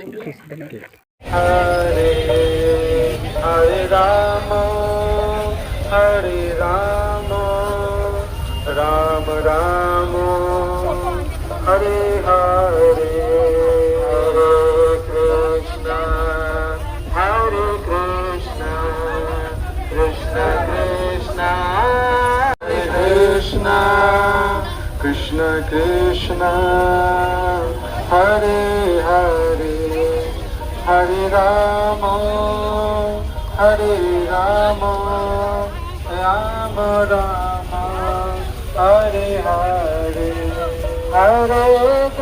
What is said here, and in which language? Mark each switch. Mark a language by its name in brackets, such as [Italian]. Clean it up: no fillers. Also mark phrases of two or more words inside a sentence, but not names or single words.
[Sanskrit] হৰে হৰে ৰাম হৰে ৰাম ৰাম ৰাম হৰে হৰে হৰে কৃষ্ণ কৃষ্ণ কৃষ্ণ হৰে কৃষ্ণ কৃষ্ণ কৃষ্ণ হরে হরে হরে রাম রাম রাম হরে হরে হরে